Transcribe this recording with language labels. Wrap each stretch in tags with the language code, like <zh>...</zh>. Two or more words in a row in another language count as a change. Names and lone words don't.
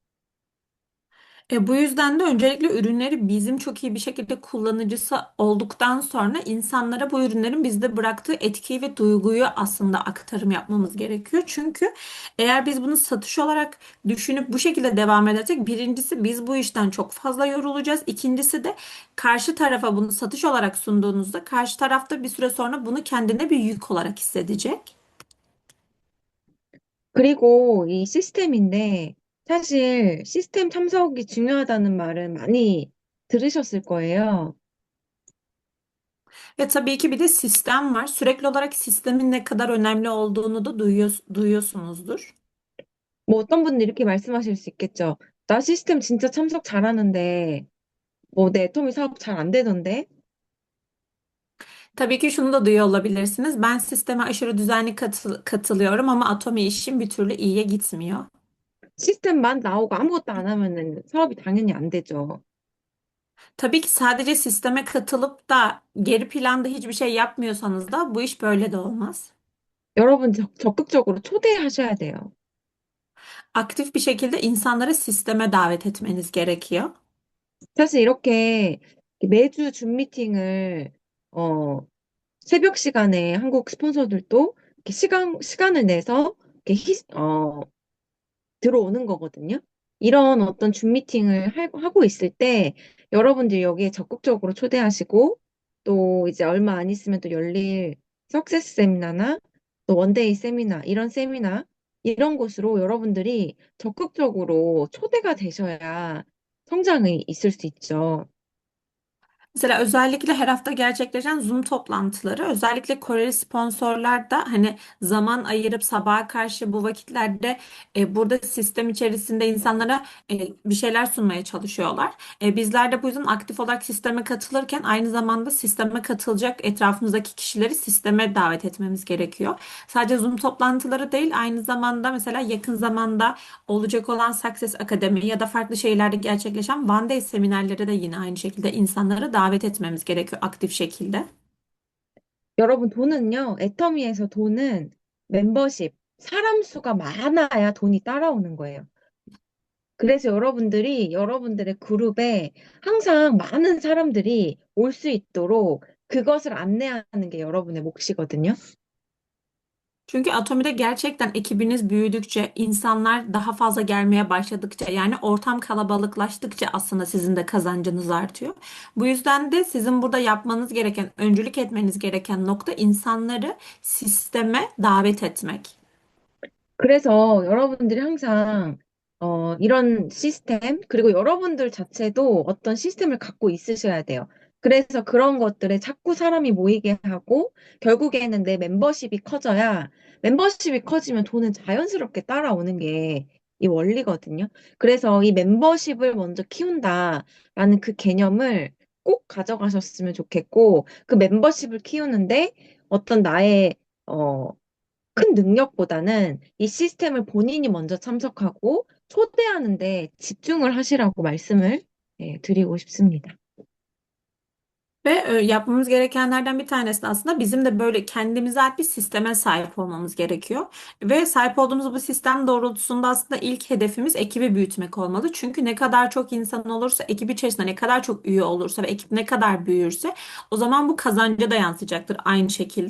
<tr>Bu yüzden de öncelikle ürünleri bizim çok iyi bir şekilde kullanıcısı olduktan sonra insanlara bu ürünlerin bizde bıraktığı etkiyi ve duyguyu aslında aktarım yapmamız gerekiyor. Çünkü eğer biz bunu satış olarak düşünüp bu şekilde devam edersek birincisi biz bu işten çok fazla yorulacağız. İkincisi de karşı tarafa bunu satış olarak sunduğunuzda karşı tarafta bir süre sonra bunu kendine bir yük olarak hissedecek.</tr> <ko>그리고 이 시스템인데 사실 시스템 참석이 중요하다는 말은 많이 들으셨을 거예요.</ko> <tr>Ve tabii ki bir de sistem var. Sürekli olarak sistemin ne kadar önemli olduğunu da duyuyorsunuzdur.</tr> <ko>뭐 어떤 분들 이렇게 말씀하실 수 있겠죠. 나 시스템 진짜 참석 잘하는데 뭐 내 애터미 사업 잘 안 되던데?</ko> <tr>Tabii ki şunu da duyuyor olabilirsiniz. Ben sisteme aşırı düzenli katılıyorum ama Atomi işim bir türlü iyiye gitmiyor.</tr> <ko>시스템만 나오고 아무것도 안 하면은 사업이 당연히 안 되죠.</ko> <tr>Tabii ki sadece sisteme katılıp da geri planda hiçbir şey yapmıyorsanız da bu iş böyle de olmaz.</tr> <ko>여러분 적극적으로 초대하셔야 돼요.</ko> <tr>Aktif bir şekilde insanları sisteme davet etmeniz gerekiyor.</tr> <ko>사실 이렇게 매주 줌 미팅을 어, 새벽 시간에 한국 스폰서들도 이렇게 시간을 내서 이렇게 들어오는 거거든요. 이런 어떤 줌 미팅을 하고 있을 때 여러분들이 여기에 적극적으로 초대하시고 또 이제 얼마 안 있으면 또 열릴 석세스 세미나나 또 원데이 세미나 이런 세미나 이런 곳으로 여러분들이 적극적으로 초대가 되셔야 성장이 있을 수 있죠.</ko> <tr>Mesela özellikle her hafta gerçekleşen Zoom toplantıları, özellikle Koreli sponsorlar da hani zaman ayırıp sabaha karşı bu vakitlerde burada sistem içerisinde insanlara bir şeyler sunmaya çalışıyorlar. Bizler de bu yüzden aktif olarak sisteme katılırken aynı zamanda sisteme katılacak etrafımızdaki kişileri sisteme davet etmemiz gerekiyor. Sadece Zoom toplantıları değil, aynı zamanda mesela yakın zamanda olacak olan Success Akademi ya da farklı şehirlerde gerçekleşen One Day seminerlere de yine aynı şekilde insanları davet etmemiz gerekiyor aktif şekilde.</tr> <ko>여러분, 돈은요, 애터미에서 돈은 멤버십, 사람 수가 많아야 돈이 따라오는 거예요. 그래서 여러분들이 여러분들의 그룹에 항상 많은 사람들이 올 수 있도록 그것을 안내하는 게 여러분의 몫이거든요.</ko> <tr>Çünkü Atomi'de gerçekten ekibiniz büyüdükçe, insanlar daha fazla gelmeye başladıkça, yani ortam kalabalıklaştıkça aslında sizin de kazancınız artıyor. Bu yüzden de sizin burada yapmanız gereken, öncülük etmeniz gereken nokta insanları sisteme davet etmek.</tr> <ko>그래서 여러분들이 항상 이런 시스템, 그리고 여러분들 자체도 어떤 시스템을 갖고 있으셔야 돼요. 그래서 그런 것들에 자꾸 사람이 모이게 하고 결국에는 내 멤버십이 커져야 멤버십이 커지면 돈은 자연스럽게 따라오는 게 이 원리거든요. 그래서 이 멤버십을 먼저 키운다라는 그 개념을 꼭 가져가셨으면 좋겠고 그 멤버십을 키우는데 어떤 나의 어, 큰 능력보다는 이 시스템을 본인이 먼저 참석하고 초대하는데 집중을 하시라고 말씀을 드리고 싶습니다.</ko> <tr>Ve yapmamız gerekenlerden bir tanesi de aslında bizim de böyle kendimize ait bir sisteme sahip olmamız gerekiyor. Ve sahip olduğumuz bu sistem doğrultusunda aslında ilk hedefimiz ekibi büyütmek olmalı. Çünkü ne kadar çok insan olursa, ekip içerisinde ne kadar çok üye olursa ve ekip ne kadar büyürse o zaman bu kazanca da yansıyacaktır aynı şekilde.</tr>